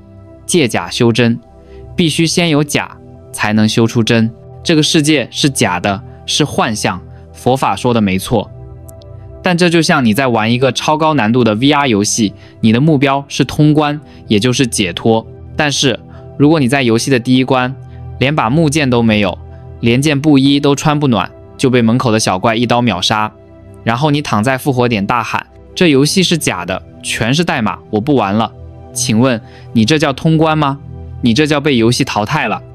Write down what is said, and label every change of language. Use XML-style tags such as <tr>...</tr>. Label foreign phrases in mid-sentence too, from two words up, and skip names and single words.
<zh>借假修真，必須先有假，才能修出真。這個世界是假的，是幻象，佛法說的沒錯。但這就像你在玩一個超高難度的 VR 遊戲，你的目標是通關，也就是解脫。但是如果你在游戲的第一關連把木劍都沒有，連件布衣都穿不暖，就被門口的小怪一刀秒殺，然後你躺在復活點大喊，這遊戲是假的，全是代碼，我不玩了。請問你這叫通關嗎？你這叫被遊戲淘汰了。</zh>